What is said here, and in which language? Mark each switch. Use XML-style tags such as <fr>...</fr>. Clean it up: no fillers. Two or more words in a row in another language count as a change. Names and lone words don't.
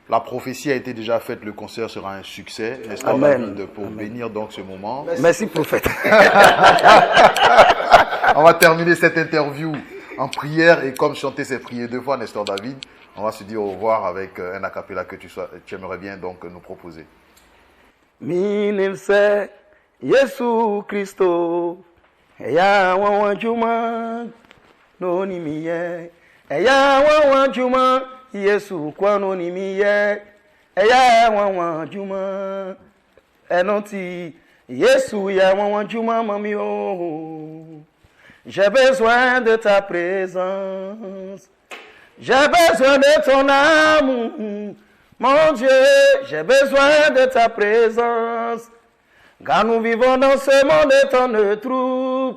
<fr>La prophétie a été déjà faite, le concert sera un succès, n'est-ce pas, David, pour bénir donc ce moment. Merci, prophète. On va terminer cette interview en prière et comme chanter ces prières 2 fois, Nestor David, on va se dire au revoir avec un a cappella que tu aimerais bien donc nous proposer. Minimse Yesu Christo Eya wawan juma no ni miye Eya wawan juma Yesu kwa no ni miye Eya wawan juma Enoti Yesu ya wawan juma mami oh. J'ai besoin de ta présence. J'ai besoin de ton amour. Mon Dieu, j'ai besoin de ta présence. Car nous vivons dans ce monde de tant de troubles.</fr>